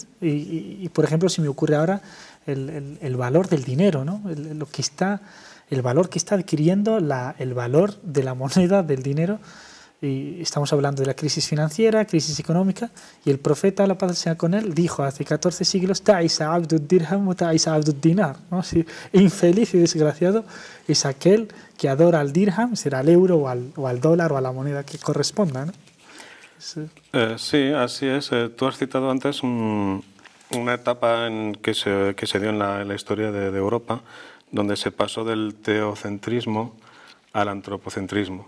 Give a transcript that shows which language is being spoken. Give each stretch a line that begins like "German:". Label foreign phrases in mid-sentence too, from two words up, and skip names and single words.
Spanish: Y por ejemplo, si me ocurre ahora el valor del dinero, ¿no? El valor que está adquiriendo el valor de la moneda, del dinero. Y estamos hablando de la crisis financiera, crisis económica, y el profeta, la paz sea con él, dijo hace 14 siglos,
Arabic: تعس عبد الدرهم وتعس عبد الدينار,
Spanish: ¿no? Sí, infeliz y desgraciado es aquel que adora al dirham, será al euro o al dólar o a la moneda que corresponda, ¿no? Sí, así es. Tú has citado antes una etapa que se dio en la historia de Europa, donde se pasó del teocentrismo al antropocentrismo.